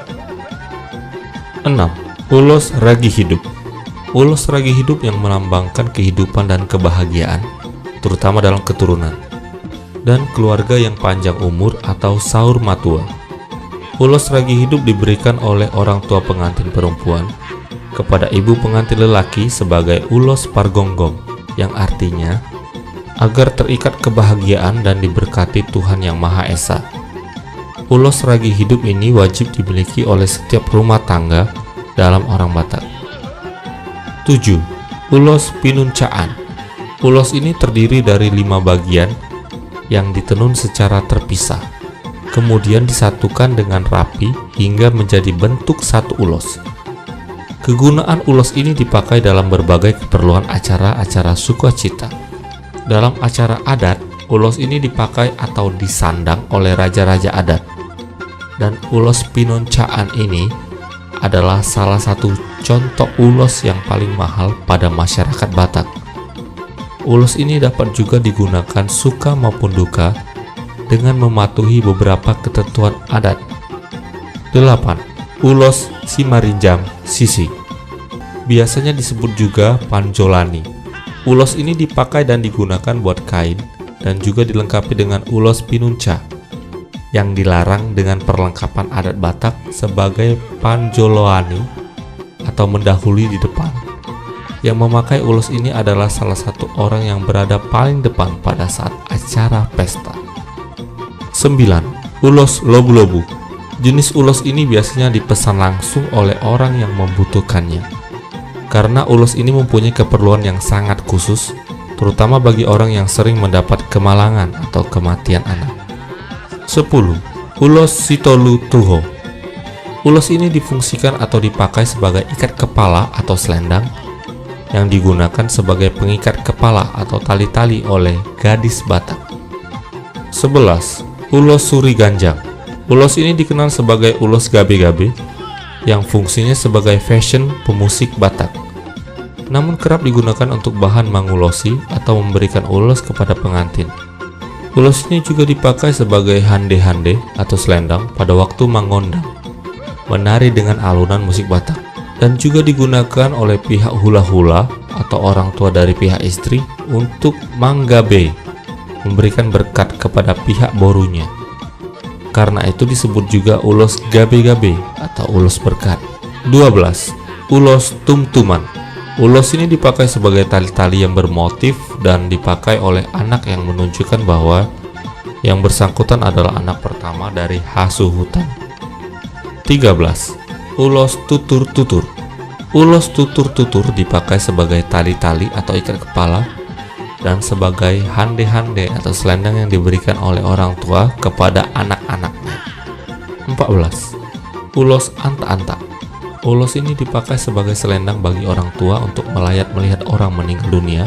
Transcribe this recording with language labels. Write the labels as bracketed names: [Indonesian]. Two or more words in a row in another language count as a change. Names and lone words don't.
[Indonesian] 6. Ulos ragi hidup. Ulos ragi hidup yang melambangkan kehidupan dan kebahagiaan, terutama dalam keturunan, dan keluarga yang panjang umur atau [Batak Toba] saur matua. [Indonesian] Ulos ragi hidup diberikan oleh orang tua pengantin perempuan kepada ibu pengantin lelaki sebagai ulos pargonggong, yang artinya agar terikat kebahagiaan dan diberkati Tuhan Yang Maha Esa. Ulos ragi hidup ini wajib dimiliki oleh setiap rumah tangga dalam orang Batak. 7. Ulos pinuncaan. Ulos ini terdiri dari 5 bagian yang ditenun secara terpisah, kemudian disatukan dengan rapi hingga menjadi bentuk satu ulos. Kegunaan ulos ini dipakai dalam berbagai keperluan acara-acara sukacita. Dalam acara adat, ulos ini dipakai atau disandang oleh raja-raja adat. Dan ulos pinuncaan ini adalah salah satu contoh ulos yang paling mahal pada masyarakat Batak. Ulos ini dapat juga digunakan suka maupun duka dengan mematuhi beberapa ketentuan adat. 8. Ulos simarinjam sisi. Biasanya disebut juga panjolani. Ulos ini dipakai dan digunakan buat kain dan juga dilengkapi dengan ulos pinunca yang dilarang dengan perlengkapan adat Batak sebagai panjoloani atau mendahului di depan. Yang memakai ulos ini adalah salah satu orang yang berada paling depan pada saat acara pesta. 9. Ulos lobu-lobu. Jenis ulos ini biasanya dipesan langsung oleh orang yang membutuhkannya, karena ulos ini mempunyai keperluan yang sangat khusus, terutama bagi orang yang sering mendapat kemalangan atau kematian anak. 10. Ulos sitolu tuho. Ulos ini difungsikan atau dipakai sebagai ikat kepala atau selendang yang digunakan sebagai pengikat kepala atau tali-tali oleh gadis Batak. 11. Ulos suri ganjang. Ulos ini dikenal sebagai ulos gabe-gabe yang fungsinya sebagai fashion pemusik Batak, namun kerap digunakan untuk bahan mengulosi atau memberikan ulos kepada pengantin. Ulos ini juga dipakai sebagai hande-hande atau selendang pada waktu mangondang, menari dengan alunan musik Batak, dan juga digunakan oleh pihak hula-hula atau orang tua dari pihak istri untuk manggabe, memberikan berkat kepada pihak borunya. Karena itu disebut juga ulos gabe-gabe atau ulos berkat. 12. Ulos tumtuman. Ulos ini dipakai sebagai tali-tali yang bermotif dan dipakai oleh anak yang menunjukkan bahwa yang bersangkutan adalah anak pertama dari hasuhutan. 13. Ulos tutur-tutur. Ulos tutur-tutur dipakai sebagai tali-tali atau ikat kepala dan sebagai hande-hande atau selendang yang diberikan oleh orang tua kepada anak-anaknya. 14. Ulos anta-anta. Ulos ini dipakai sebagai selendang bagi orang tua untuk melayat melihat orang meninggal dunia.